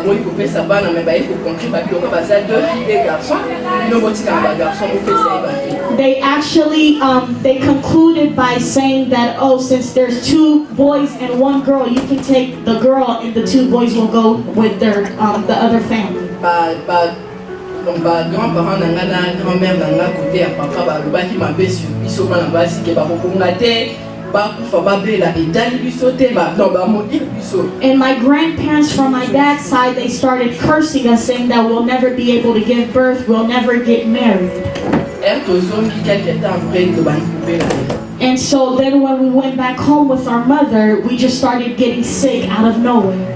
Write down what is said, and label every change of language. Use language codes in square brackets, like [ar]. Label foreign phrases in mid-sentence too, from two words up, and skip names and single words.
[en] They actually they concluded by saying that, "Oh, since there's 2 boys and 1 girl, you can take the girl and the 2 boys will go with their the other family." [fr] Donc grand-parents [ln] nanga na grand-mère nanga côté ya papa balobaki mabe sur biso bana basi ke bakokonga te bakufa babela etali biso te ba modile biso. [en] And my grandparents from my dad's side, they started cursing us, saying that we'll never be able to give birth, we'll never get married. And so then when we went back home with our mother, we just started getting sick out of nowhere.